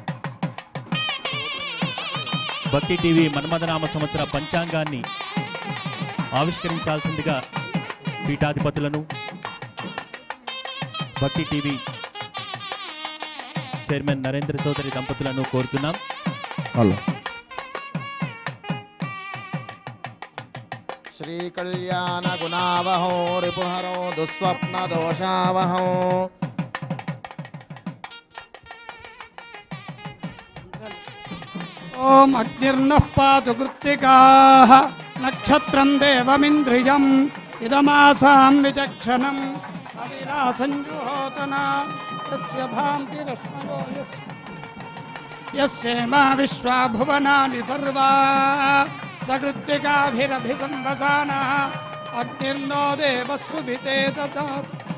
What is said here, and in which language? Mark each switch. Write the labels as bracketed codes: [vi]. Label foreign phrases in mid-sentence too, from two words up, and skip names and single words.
[te] భక్తి టీవీ మన్మథనామ సంవత్సర పంచాంగాన్ని ఆవిష్కరించాల్సిందిగా పీఠాధిపతులను, భక్తి టీవీ చైర్మన్ నరేంద్ర చౌదరి దంపతులను కోరుతున్నాం. [sa] श्रीकल्याण गुणावहो रिपुहरो दुस्वप्न दोषावहो ओम अग्निर्नः पातु कृत्तिकाः नक्षत्रं देवमिन्द्रियम् इदमासां विचक्षणम् अविलासञ्जुहोतना यस्य भान्ति रश्मयो यस्येमा विश्वा भुवनानि सर्वा सकृत्तिकाभिरभिसंवसानः अग्निर्नो देवस्सुभिते ददातु